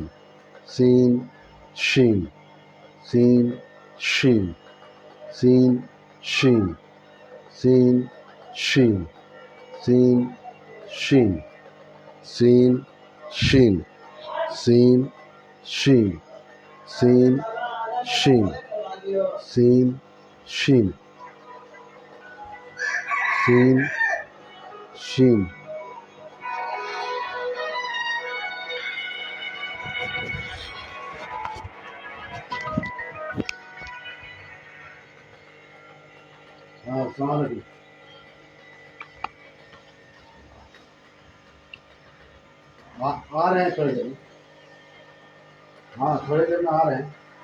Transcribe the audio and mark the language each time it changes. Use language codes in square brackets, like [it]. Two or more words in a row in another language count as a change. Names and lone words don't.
[ur] سین شین، سین شین، سین شین، سین شین، سین شین، سین شین، سین شین، سین شین، سین شین، سین شین. ہاں [ar] السلام علیکم. [ur] آ رہے ہیں تھوڑی دیر میں، ہاں تھوڑی دیر میں آ رہے ہیں.